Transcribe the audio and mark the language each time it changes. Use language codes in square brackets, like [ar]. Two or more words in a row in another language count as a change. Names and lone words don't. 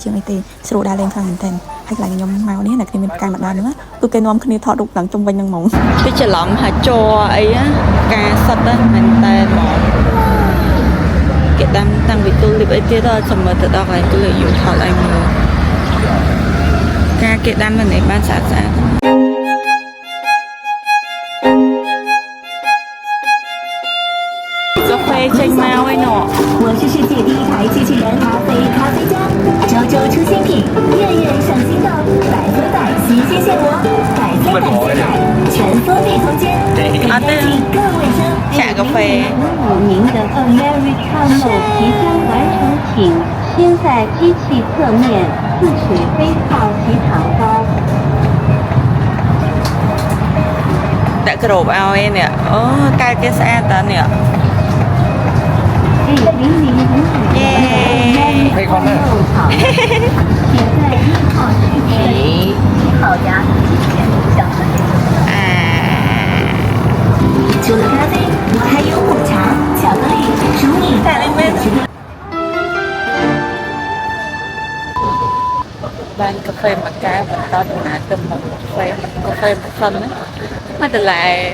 [km] ជាងអីទេស្រួលដែរលេងខ្លាំងមែនតើហើយកន្លែងខ្ញុំមកនេះណាគ្នាមានផ្កាយម្ដងហ្នឹងគឺគេនាំគ្នាថតរូបឡើងជុំវិញហ្នឹងហ្មងវាច្រឡំថាជ័រអីការសិតមែនតើហ្មងគេដាំតាំងពីទូលីបអីទៀតដល់ចាំមើលទៅដល់កន្លែងទូលីយូថតឲ្យមើលការគេដាំនៅនេះបានស្អាតស្អាតកាហ្វេចេញមកឯណោះ [zh] 我是世界第一台机器人咖啡家，周周出新品，月月上新豆，百分百新鲜现磨，百分百现买，全封闭空间，更干净更卫生。下个飞。您的 Americano 即将完成，请先在机器侧面自水杯泡及糖膏。 [km] ដាក់ក្របឲ្យនេះអូកាយគេស្អាតតើនេះ耶！ [zh] 可以看那。请在1号区域1号家享受。除了咖啡，还有抹茶、巧克力、fruit在里面。 [km] បានកាហ្វេមួយកែវបន្តដំណើរទៅមុខកាហ្វេមិនសិនណាមកតឡែ